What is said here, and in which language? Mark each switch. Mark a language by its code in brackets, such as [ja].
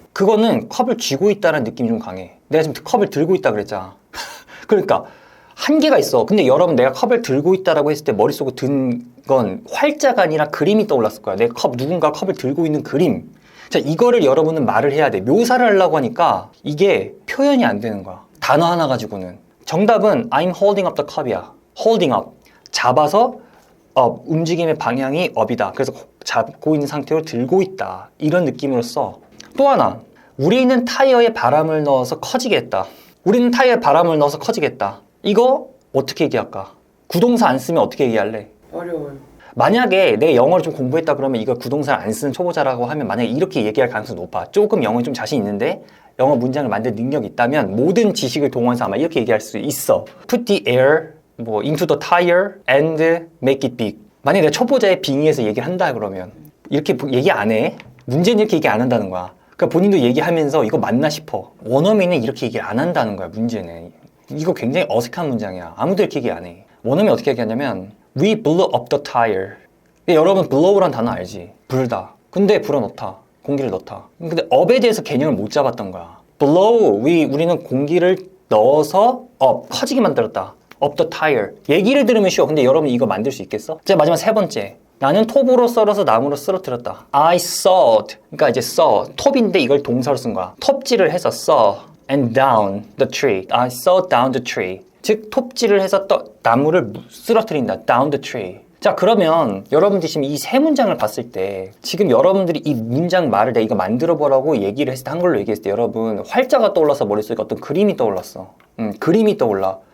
[ko] 그거는 컵을 쥐고 있다는 느낌이 좀 강해. 내가 지금 컵을 들고 있다 그랬잖아. 그러니까 한계가 있어. 근데 여러분 내가 컵을 들고 있다라고 했을 때 머릿속에 든 건 활자가 아니라 그림이 떠올랐을 거야. 누군가 컵을 들고 있는 그림. 자, 이거를 여러분은 말을 해야 돼. 묘사를 하려고 하니까 이게 표현이 안 되는 거야. 단어 하나 가지고는. 정답은 [en] I'm holding up the cup이야. holding up. [ko] 잡아서 [en] up. [ko] 움직임의 방향이 up이다. 그래서 잡고 있는 상태로 들고 있다. 이런 느낌으로 써. 또 하나. 우리는 타이어에 바람을 넣어서 커지게 했다. 우리는 타이어에 바람을 넣어서 커지겠다. 이거 어떻게 얘기할까? 구동사 안 쓰면 어떻게 얘기할래? 어려워요. 만약에 내가 영어를 좀 공부했다 그러면 이거 구동사를 안 쓰는 초보자라고 하면 만약에 이렇게 얘기할 가능성이 높아. 조금 영어에 좀 자신 있는데 영어 문장을 만들 능력이 있다면 모든 지식을 동원해서 아마 이렇게 얘기할 수 있어. [en] Put the air into the tire and make it big. [ko] 만약에 내가 초보자의 빙의해서 얘기를 한다 그러면 이렇게 얘기 안 해. 문제는 이렇게 얘기 안 한다는 거야. 그러니까 본인도 얘기하면서 이거 맞나 싶어. 원어민은 이렇게 얘기를 안 한다는 거야. 문제는. 이거 굉장히 어색한 문장이야. 아무도 이렇게 얘기 안 해. 원어민이 어떻게 얘기하냐면 [en] We blew up the tire. [ko] 여러분 blow란 단어 알지? 불다. 근데 불어넣다. 공기를 넣다. 근데 up에 대해서 개념을 못 잡았던 거야. blow, 우리는 공기를 넣어서 up, 커지게 만들었다. [en] up the tire. [ko] 얘기를 들으면 쉬워. 근데 여러분 이거 만들 수 있겠어? 자, 마지막 세 번째. 나는 톱으로 썰어서 나무로 쓰러뜨렸다. [en] I sawed. [ko] 그러니까 이제 [en] saw. [ko] 톱인데 이걸 동사로 쓴 거야. 톱질을 해서 [en] saw and down the tree. I sawed down the tree. [ko] 즉 톱질을 해서 나무를 쓰러뜨린다. [en] down the tree. [ko] 자, 그러면 여러분들이 지금 이 세 문장을 봤을 때 지금 여러분들이 이 문장 말을 내가 이거 만들어 보라고 얘기를 했을 때 한글로 얘기했을 때 여러분 활자가 떠올라서 머릿속에 어떤 그림이 떠올랐어. 그림이 떠올라.